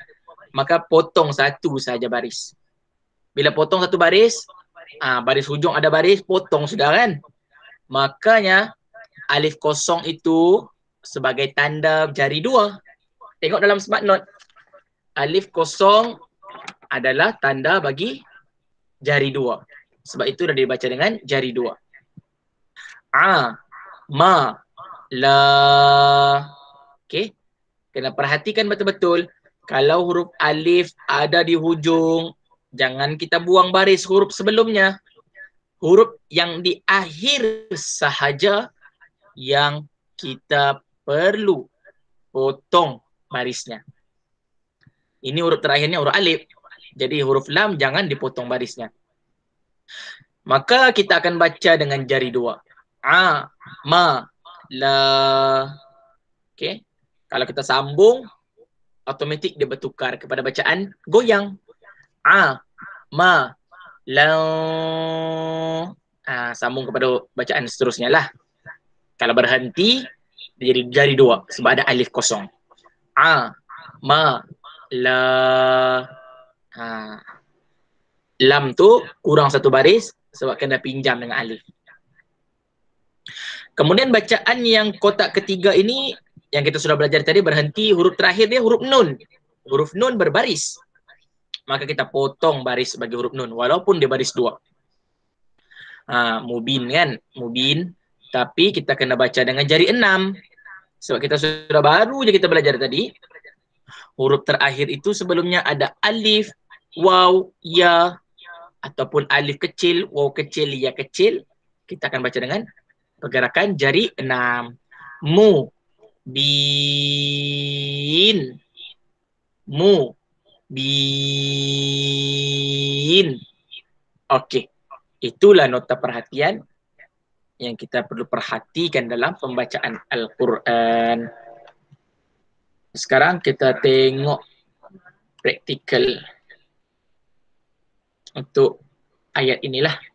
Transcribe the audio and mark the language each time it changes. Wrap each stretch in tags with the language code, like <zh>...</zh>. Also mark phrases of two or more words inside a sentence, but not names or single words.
<ms>Maka potong satu saja baris. Bila potong satu baris, baris hujung ada baris, potong sudah kan. Makanya alif kosong itu sebagai tanda jari dua. Tengok dalam</ms> <en>smart note.</en> <ms>Alif kosong adalah tanda bagi jari dua. Sebab itu dah dibaca dengan jari dua.</ms> <ar>Ma, la.</ar> <ms>Okey. Kena perhatikan betul-betul. Kalau huruf alif ada di hujung, jangan kita buang baris huruf sebelumnya. Huruf yang di akhir sahaja yang kita perlu potong barisnya. Ini huruf terakhirnya huruf alif. Jadi huruf lam jangan dipotong barisnya. Maka kita akan baca dengan jari dua.</ms> <ar>Ma, la.</ar> <ms>Okey. Kalau kita sambung, automatik dia bertukar kepada bacaan goyang.</ms> <ar>Ma, la.</ar> <ms>Sambung kepada bacaan seterusnya lah. Kalau berhenti, dia jadi jari dua sebab ada alif kosong.</ms> <ar>Ma, la.</ar> <ms>Lam tu kurang satu baris sebab kena pinjam dengan alif. Kemudian bacaan yang kotak ketiga ini yang kita sudah belajar tadi berhenti, huruf terakhir dia huruf nun. Huruf nun berbaris. Maka kita potong baris bagi huruf nun walaupun dia baris dua. Mubin kan? Mubin. Tapi kita kena baca dengan jari 6. Sebab kita sudah baru je kita belajar tadi. Huruf terakhir itu sebelumnya ada alif, waw, ya, ataupun alif kecil, waw kecil, ya kecil. Kita akan baca dengan pergerakan jari 6.</ms> <ar>Mu, bin, mu, bin.</ar> <ms>Okey. Itulah nota perhatian yang kita perlu perhatikan dalam pembacaan Al-Quran. Sekarang kita tengok praktikal untuk ayat inilah.</ms>